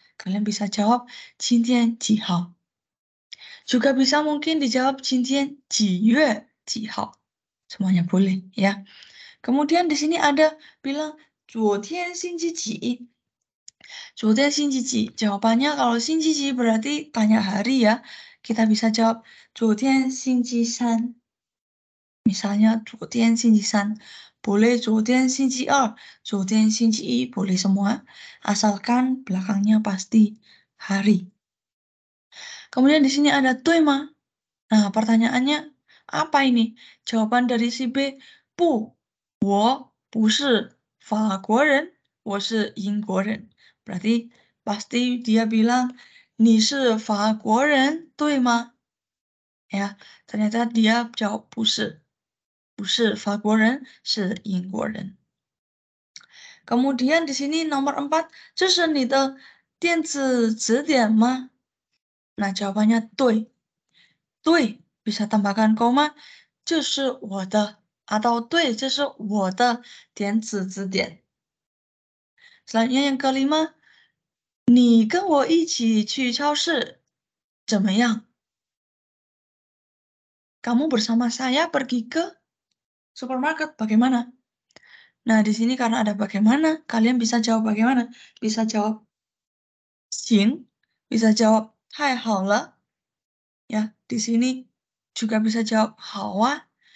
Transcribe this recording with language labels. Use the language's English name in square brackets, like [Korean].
[Indonesian] Kalian bisa jawab [Chinese] 今天几号. [Indonesian] Juga bisa mungkin dijawab [Chinese] 今天几月几号. [Indonesian] Semuanya boleh ya. Kemudian di sini ada bilang [Chinese] 昨天星期几. 昨天星期几. [Indonesian] Jawabannya kalau [Chinese] 星期几 [Indonesian] berarti tanya hari ya. Kita bisa jawab [Chinese] 昨天星期三. [Indonesian] Misalnya [Chinese] 昨天星期三.Boleh 昨天星期二, 昨天星期一, [Indonesian] boleh semua. Asalkan belakangnya pasti hari. Kemudian di sini ada 对吗? Nah, pertanyaannya apa ini? [Chinese] Jawaban dari si B, 不,我不是法国人,我是英国人. [Indonesian] Berarti pasti dia bilang, [Chinese] 你是法国人,对吗? [Indonesian] Ya, ternyata dia jawab [Chinese] 不是,不是法国人,是英国人. [Indonesian] Kemudian di sini nomor 4, [Chinese] 这是你的电子词典吗? [Indonesian] Nah, jawabannya [Chinese] 对.对, [Indonesian] bisa tambahkan koma, [Chinese] 这是我的, atau 对, 这是我的电子字典. [Indonesian] Selanjutnya yang kelima, [Chinese] 你跟我一起去超市, 怎么样? [Indonesian] Kamu bersama saya pergi ke supermarket, bagaimana? Nah, di sini karena ada bagaimana, kalian bisa jawab bagaimana? Bisa jawab 行, bisa jawab [Chinese] 太好了. [Indonesian] Ya, di sini juga bisa jawab [Chinese] 好啊.